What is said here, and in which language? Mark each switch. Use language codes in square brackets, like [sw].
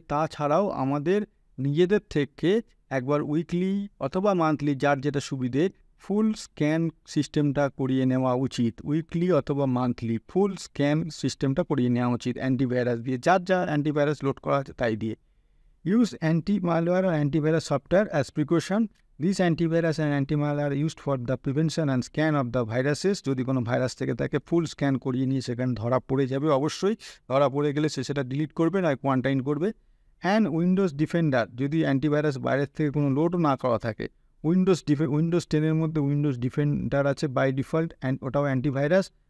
[bn] তাছাড়াও আমাদের নিজেদের থেকে একবার উইকলি অথবা মান্থলি, যার যেটা সুবিধে, ফুল স্ক্যান সিস্টেমটা করিয়ে নেওয়া উচিত। উইকলি অথবা মান্থলি ফুল স্ক্যান সিস্টেমটা করিয়ে নেওয়া উচিত অ্যান্টিভাইরাস দিয়ে, যার যা অ্যান্টিভাইরাস লোড করা আছে তাই দিয়ে। [en] Use anti-malware or antivirus software as precaution. These antivirus and anti-malware are used for the prevention and scan of the viruses. [bn] যদি কোনো ভাইরাস থেকে তাকে ফুল স্ক্যান করিয়ে নিয়ে সেখানে ধরা পড়ে যাবে, অবশ্যই ধরা পড়ে গেলে সে সেটা ডিলিট করবে না, কোয়ারেন্টাইন করবে। অ্যান্ড উইন্ডোজ ডিফেন্ডার, যদি অ্যান্টিভাইরাস বাইরের থেকে কোনো লোডও না করা থাকে, উইন্ডোজ 10-এর মধ্যে উইন্ডোজ ডিফেন্ডার আছে বাই ডিফল্ট, অ্যান্ড ওটাও অ্যান্টিভাইরাস।